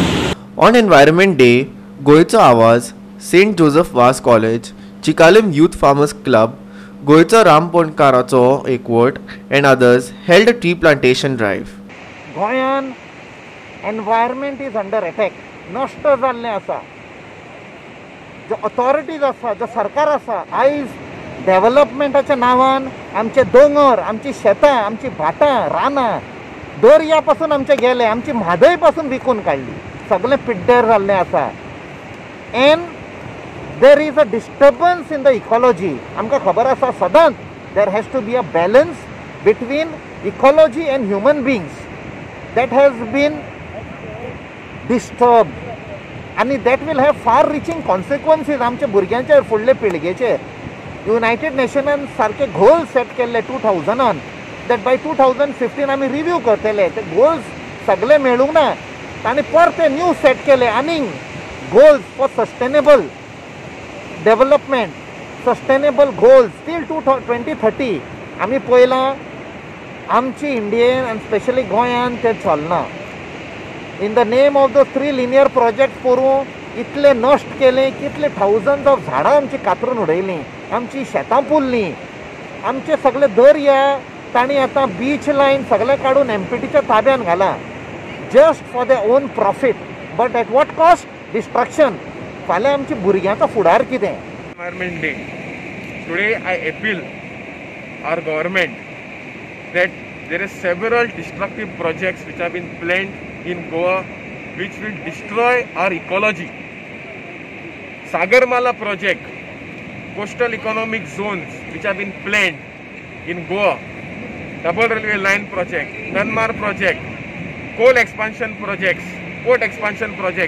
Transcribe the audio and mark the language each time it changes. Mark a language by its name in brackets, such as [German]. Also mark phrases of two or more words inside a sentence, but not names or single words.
[English] On Environment Day, Goicha Awaz, St. Joseph Vaz College, Chikalim Youth Farmers Club, Goicha Ramponkaracho Ekvot and others held a tree plantation drive. Goyan environment is under attack. [Konkani] नष्ट जाल्लें आसा. जो ऑथॉरिटीज आसा, जो सरकार आसा, आयज डेव्हलपमेंटाच्या नांवान आमचे दोंगर, आमची शेतां, आमची भाटां, रानां, दर्या पासून आमचे गेले, आमची म्हादय पासून विकून काडली. सगळें पिड्ड्यार जाल्लें आसा. [English] and there is a disturbance in the ecology. [Konkani] आमकां खबर आसा सदांच [English] there has to be a balance between ecology and human beings. that has been disturbed and that will have far reaching consequences [Konkani] आमचे भुरग्यांचेर फुडले पिळगेचेर. युनायटेड नेशनान सारके [English] goals set [Konkani] केल्ले 2000 [English] that by 2015 [Konkani] आमी रिव्यू करतले. ते गोल्स सगळे मेळूंक ना. तांणी परते [English] new set [Konkani] केले आनीक [English] goals for sustainable development, sustainable goals till 2030. [Konkani] आमी पळयलां आमची इंडियेन आनी स्पेशली गोंयान ते चलना. [English] in the name of the 3 linear project [Konkani] करून इतले नश्ट केले, कितले [English] thousands of [Konkani] झाडां आमची कातरून उडयलीं, आमची शेतां पुरलीं, आमचे सगळे दर्या तांणी आतां [English] beach line [Konkani] सगळे काडून एमपीटीच्या ताब्यान घाला [English] just for their own profit. but at what cost? destruction. [Konkani] फाल्यां आमच्या भुरग्यांचो फुडार कितें? [English] Environment Day. Today I appeal our government that there are several destructive projects which have been planned in Goa which will destroy our ecology. Sagarmala project, coastal economic zones which have been planned in Goa, double railway line project, Nanmar project, coal expansion projects, port expansion projects.